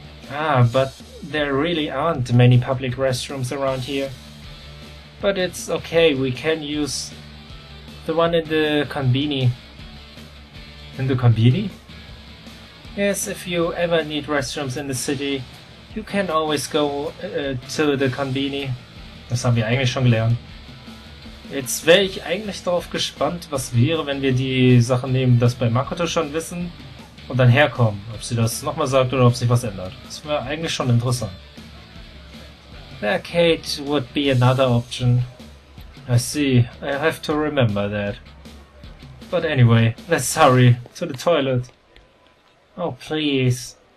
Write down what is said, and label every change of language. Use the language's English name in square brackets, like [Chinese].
[English] Ah, but there really aren't many public restrooms around here. But it's okay, we can use the one in the konbini. In the konbini? Yes, if you ever need restrooms in the city, you can always go to the konbini. [German] Das haben wir eigentlich schon gelernt. Jetzt wäre ich eigentlich darauf gespannt, was wäre, wenn wir die Sachen nehmen, das bei Makoto schon wissen und dann herkommen. Ob sie das nochmal sagt oder ob sich was ändert. Das wäre eigentlich schon interessant. [English] The arcade would be another option. I see, I have to remember that. But anyway, let's hurry to the toilet. Oh, please.